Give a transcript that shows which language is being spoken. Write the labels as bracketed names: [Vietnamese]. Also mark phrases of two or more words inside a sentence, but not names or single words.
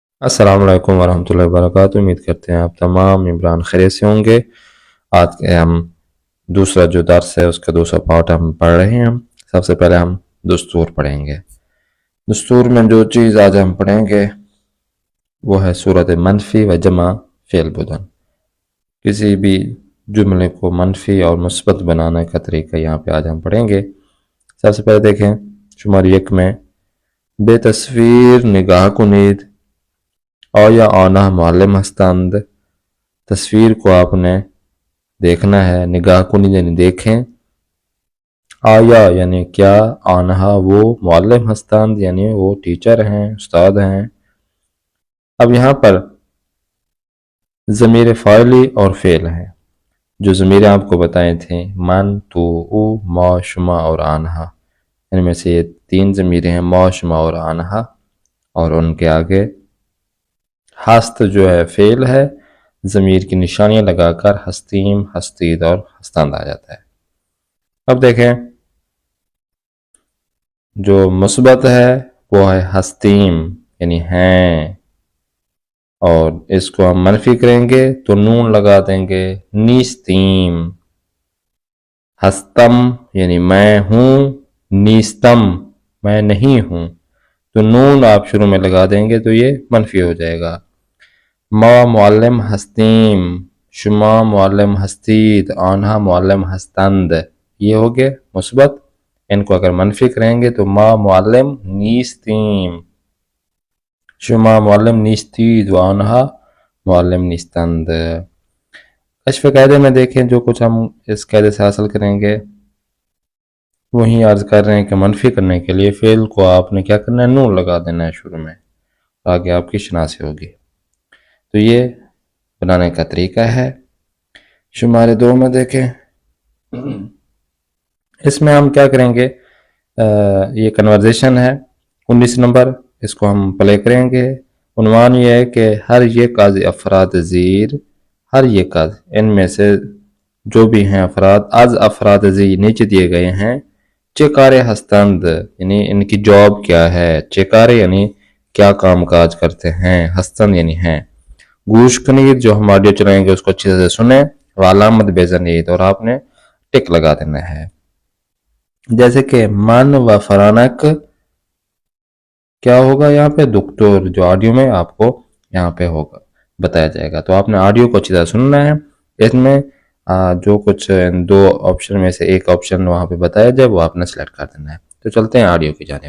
[Urdu] السلام علیکم ورحمۃ اللہ وبرکاتہ۔ امید کرتے ہیں آپ تمام عمران خیریت سے ہوں گے۔ آج کے ہم دوسرا جو درس ہے اس کا دوسرا پارٹ ہم پڑھ رہے ہیں۔ سب سے پہلے ہم دستور پڑھیں گے۔ دستور میں جو چیز آج ہم پڑھیں گے وہ ہے [Persian] صورت منفی و جمع فعل بدن۔ [Urdu] کسی بھی جملے کو منفی اور مثبت بنانے کا طریقہ یہاں پہ آج ہم پڑھیں گے۔ سب سے پہلے دیکھیں شماری 1 میں [Persian] بے تصویر نگاہ کنید آیا آنا معلم ہستند۔ [Urdu] تصویر کو آپ نے دیکھنا ہے، [Persian] نگاہ کنید [Urdu] یعنی دیکھیں، آیا یعنی کیا، آنہا وہ، [Persian] معلم ہستند [Urdu] یعنی وہ ٹیچر ہیں، استاد ہیں۔ اب یہاں پر ضمیر فاعلی اور فعل ہیں۔ جو ضمیریں آپ کو بتائے تھے [Persian] من، تو، او، ما، شما [Urdu] اور آنہا، ان میں سے یہ 3 ضمیریں ہیں، [Persian] ما، شما [Urdu] اور آنہا، اور ان کے آگے ہست جو ہے فعل ہے، ضمیر کی نشانیاں لگا کر [Persian] ہستیم، ہستید [Urdu] اور ہستند آ جاتا ہے۔ اب دیکھیں جو مثبت ہے وہ ہے ہستیم یعنی ہیں، اور اس کو ہم منفی کریں گے تو نون لگا دیں گے نیستیم۔ ہستم یعنی میں ہوں، نیستم میں نہیں ہوں، تو نون آپ شروع میں لگا دیں گے تو یہ منفی ہو جائے گا۔ [Persian] ما معلم ہستیم، شما معلم ہستید، آنہا معلم ہستند، [Urdu] یہ ہو گئے مثبت۔ ان کو اگر منفی کریں گے تو [Persian] ما معلم نیستیم، شما معلم نیستید و آنہا معلم نیستند۔ [Urdu] کشف قاعدے میں دیکھیں جو کچھ ہم اس قاعدے سے حاصل کریں گے وہیں عرض کر رہے ہیں کہ منفی کرنے کے لیے فعل کو آپ نے کیا کرنا ہے، نون لگا دینا ہے شروع میں، آگے آپ کی شناسی ہوگی۔ تو یہ بنانے کا طریقہ ہے۔ شمارے 2 میں دیکھیں، اس میں ہم کیا کریں گے، یہ کنورزیشن ہے 19 نمبر، اس کو ہم پلے کریں گے۔ عنوان یہ ہے کہ [Persian] ہر یک از افراد زیر، ہر یک از [Urdu] ان میں سے جو بھی ہیں افراد، [Persian] از افراد زیر [Urdu] نیچے دیے گئے ہیں، [Persian] چکارے ہستند [Urdu] یعنی ان کی جاب کیا ہے، چکارے یعنی کیا کام کاج کرتے ہیں، ہستند یعنی ہیں۔ [Persian] گوش کنید [Urdu] جو ہم آڈیو چلائیں گے اس کو اچھے سے سنیں، [Persian] علامت بیزنید [Urdu] اور آپ نے ٹک لگا دینا ہے۔ جیسے کہ من و فرانک کیا ہوگا یہاں پہ، دکتور، جو آڈیو میں آپ کو یہاں پہ ہوگا بتایا جائے گا، تو آپ نے آڈیو کو اچھی طرح سننا ہے۔ اس میں جو کچھ 2 آپشن میں سے ایک آپشن وہاں پہ بتایا جائے وہ آپ نے سلیکٹ کر دینا ہے۔ تو چلتے ہیں آڈیو کی جانب۔